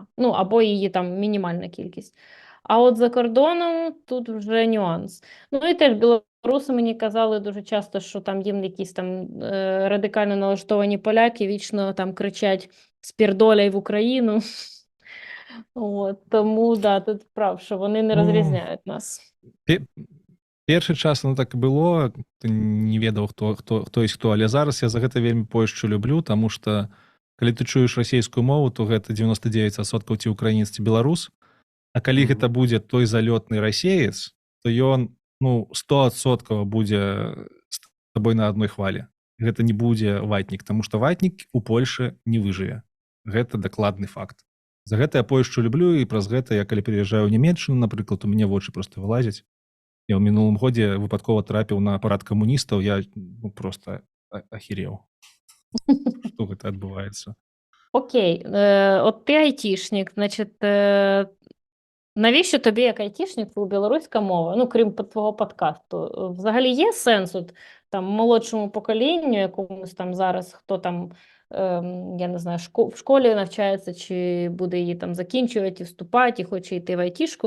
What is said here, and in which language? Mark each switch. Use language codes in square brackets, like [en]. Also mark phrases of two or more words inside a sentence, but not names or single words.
[uk] Ну, або її там мінімальна кількість. А от за кордоном тут вже нюанс. Ну, і теж білоруси мені казали дуже часто, що там їм якісь там радикально налаштовані поляки вічно там кричать «Спірдоляй в Україну». От, тому, да, тут прав, що вони не Ну, розрізняють нас. [be] Першы час оно так і было, ты не ведаў, хто ёсць хто, але зараз я за гэта вельмі Польшчу люблю, таму што калі ты чуеш расійскую мову, то гэта 99% ці украінец, ці беларус, а калі Мгм. гэта будзе той залётны расеец, то ён, ну, 100% будзе з табой на адной хвалі. Гэта не будзе ватнік, таму што ватнік у Польшы не выжыве. Гэта дакладны факт. За гэта я Польшчу люблю, і праз гэта я калі пераязджаю ў Нямецчыну, напрыклад, у мяне вочы проста вылазяць. Я ў мінулым годзе выпадкова трапіў на парад камуністаў, я просто ахіреў, што гэта адбываецца. [uk] Окей, от ти айтішник, значить, навіщо тобі як айтішнику білоруська мова? Ну, крім твого подкасту. Взагалі є сенс от, там, молодшому поколінню, якомусь там зараз, хто там, я не знаю, в школі навчається, чи буде її там закінчувати, вступати, і хоче йти в айтішку.